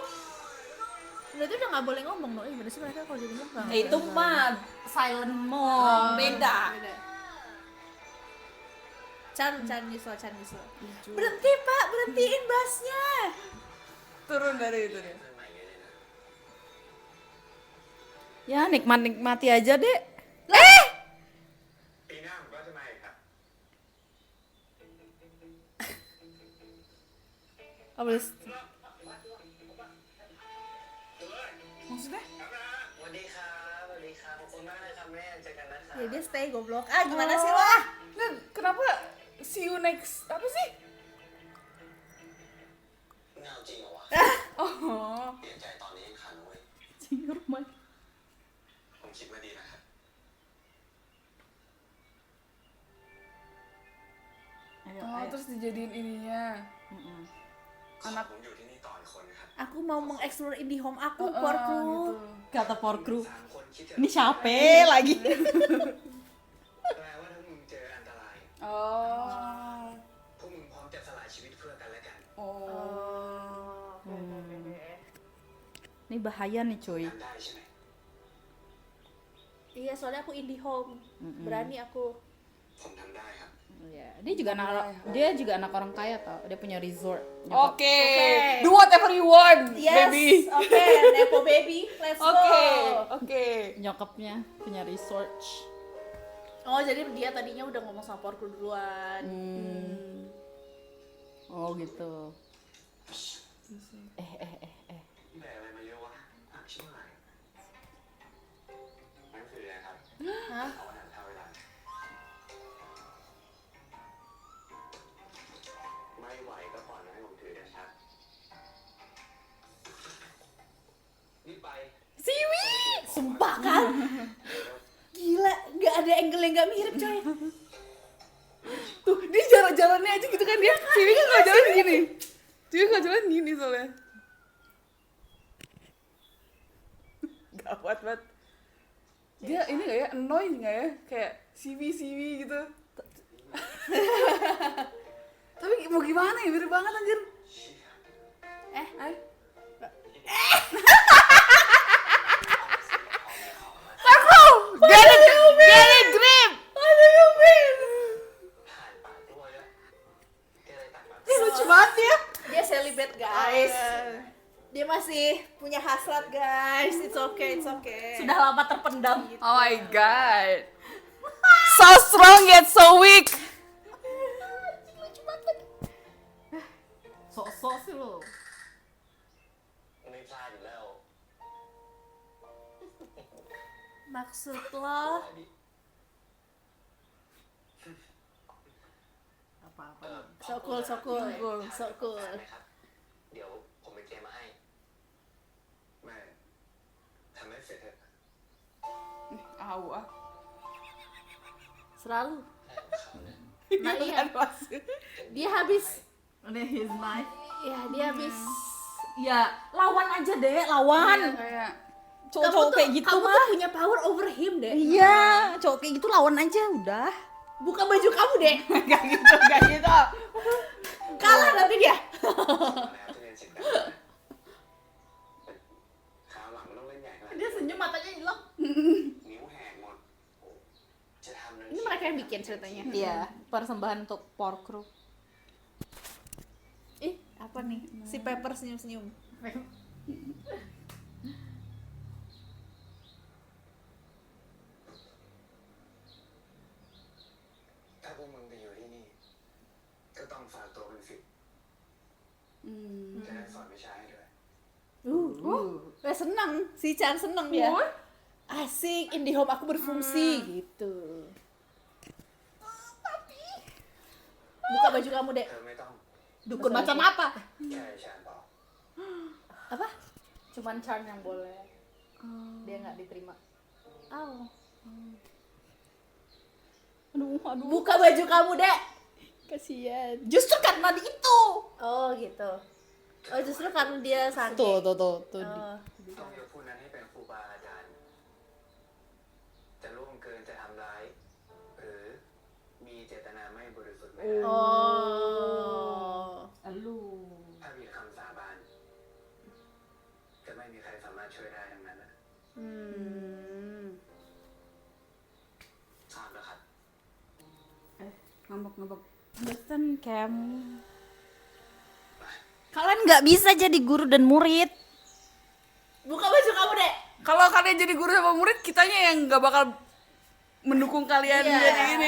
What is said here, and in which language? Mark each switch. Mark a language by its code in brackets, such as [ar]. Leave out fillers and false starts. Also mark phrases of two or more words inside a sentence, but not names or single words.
[id] Berarti udah nggak boleh ngomong dong. Bener sih mereka kalau jadi mong nggak Itu boleh. mah [en] silent mode, [id] beda. Chan nyesel. Berhenti pak, berhentiin bassnya. Turun dari itu deh. [th] เรื่องใหม่เลยนะ [id] Ya nikmati aja deh. [th] ปีหน้าผมก็จะมาอีกครับ [id] Apa sih? Maksudnya? [th] สวัสดีครับ สวัสดีครับ ขอบคุณมากนะครับแม่ เจอกันนะครับ [id] Ya dia stay goblok. Ah gimana sih lo ah? Nah, kenapa [en] see you next [id] apa sih? [th] เงาจริงเหรอวะ [id] Oh. [th] เปลี่ยนใจตอนนี้ยังทันเว้ย [id] Rumah. [th] ผมคิดมาดีนะครับ [id] Oh, terus dijadiin ininya. [th] ขอผมอยู่ที่นี่ต่ออีกคนนะครับ [id] Aku mau mengeksplor indie home aku, Gitu. porku. Kata por crew. [th] สามคนคิดจะ [id] Ini siapa lagi? [th] แปลว่าถ้ามึงเจออันตราย [id] Oh. [th] พวกมึงพร้อมจะสลายชีวิตเพื่อกันและกัน [id] Oh. Ini bahaya nih cuy. [th] ทำได้ใช่ไหม [id] Iya soalnya aku indie home, berani aku. [th] ผมทำได้ครับ [id] Iya, dia juga anak orang kaya tau. Dia punya resort. Nyokap. Oke. [en] Do whatever you want, Yes, baby. oke, Nepo baby, let's [id] Oke. [en] go. [id] Oke. Nyokapnya punya resort. Oh jadi dia tadinya udah ngomong sama porku duluan. Oh gitu. [th] แบกอะไรมาเยอะวะอ่ะชิบหายนั่นคืออะไรครับ [id] Hah? [th] เอาอาหารเข้าเวลาไม่ไหวก็ปล่อยมาให้ผมถือเดี๋ยวชักนี่ไป [en] See you kan? [id] Gila, nggak ada angle yang nggak mirip coy. Tuh, dia jalan-jalannya aja gitu kan dia. Ciwi kan nggak jalan gini. Ciwi nggak jalan gini soalnya. Gawat banget. Dia ini nggak ya, annoying nggak ya? Kayak siwi gitu. Tapi mau gimana ya, mirip banget anjir. [en] Get it grip. [th] ผ่านป่าด้วยแล้วที่อะไรต่างๆ [id] Lucu banget ya. Dia celibate guys. Dia masih punya hasrat guys. [en] It's okay, it's okay. [id] Sudah lama terpendam. [en] Oh my god. So strong yet so weak. [id] Sok-sok sih lo. [th] ไม่พลาดอยู่แล้ว [id] Maksud lo? [th] อะไรดี [id] Apa-apa. [en] So cool, so cool, so cool. [th] ครับเดี๋ยวผมไปเตรียมมาให้แม่ทำให้เสร็จเถอะ [id] Au ah. Selalu. [th] เขาเนี่ย [id] Nah iya, Kan masuk. dia habis. Ini [en] his knife. [id] Ya dia habis. Ya, lawan aja deh, lawan. Kayak Cowok-cowok kayak gitu kamu mah. tuh punya [en] power over him [id] deh. Iya, cowok kayak gitu lawan aja udah. Buka baju kamu deh. Gak gitu. Kalah nanti dia. [th] แล้วทุเรียนเสร็จกันนะคราวหลังไม่ต้องเล่นใหญ่ขนาด [id] Dia senyum matanya hilang. [th] นิ้วแหกหมดจะทำ [id] Ini mereka yang bikin ceritanya. Iya, persembahan untuk pork crew. Ih, apa nih? Si Pepper senyum-senyum. [th] ถ้าพวกมึงไปอยู่ที่นี่ ก็ต้องฝากตัวเป็นศิษย์จะได้สอนวิชาให้ด้วย [id] Seneng, si Chan seneng dia. Asik, IndiHome aku berfungsi gitu. Buka baju kamu deh. [th] เธอไม่ต้อง [id] Dukun macam apa? [th] แค่ฉันบอก [id] Apa? Cuman Chan yang boleh. Dia nggak diterima. Oh. Aduh. Buka baju kamu deh. Kasihan. Justru karena di itu. Oh gitu. Oh justru karena dia sakit. Tuh. Oh. [th] ต้องยกผู้นั้นให้เป็นครูบาอาจารย์ จะล่วงเกินจะทำร้าย หรือมีเจตนาไม่บริสุทธิ์ไม่ได้ [id] Oh. Lu. [th] ถ้ามีคำสาบาน จะไม่มีใครสามารถช่วยได้ทั้งนั้นนะ Hmm. ทราบแล้วครับ [id] ngambek. [en] Listen, Cam. [id] Kalian nggak bisa jadi guru dan murid. Buka baju kamu deh. Kalau kalian jadi guru sama murid, kitanya yang nggak bakal mendukung kalian Iya. jadi ini.